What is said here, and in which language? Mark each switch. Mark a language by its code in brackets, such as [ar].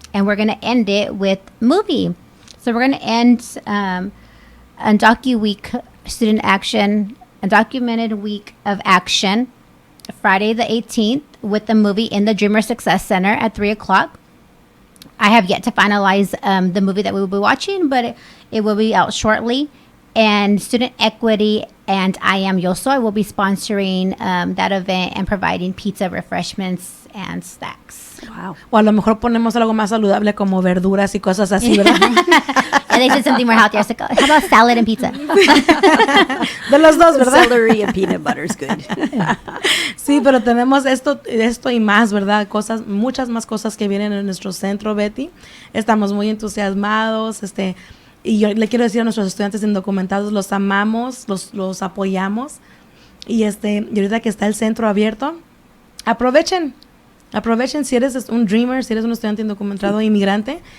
[en] And we're going to end it with movie. So we're going to end Undocu Week Student Action, Undocumented Week of Action, Friday the 18th, with the movie in the Dreamer Success Center at 3 o'clock. I have yet to finalize the movie that we will be watching, but it will be out shortly. And Student Equity and I Am Yo Soy will be sponsoring that event and providing pizza, refreshments, and snacks. Wow. [es] O a lo mejor ponemos algo más saludable como verduras y cosas así, ¿verdad? [en] And they said something more healthy. I was like, how about salad and pizza? [es] De los dos, ¿verdad? [en] Celery and peanut butter is good. [es] Sí, pero tenemos esto y más, ¿verdad? Muchas más cosas que vienen en nuestro centro, Betty. Estamos muy entusiasmados, y yo le quiero decir a nuestros estudiantes indocumentados, los amamos, los apoyamos. Y ahorita que está el centro abierto, aprovechen si eres un dreamer, si eres un estudiante indocumentado, inmigrante,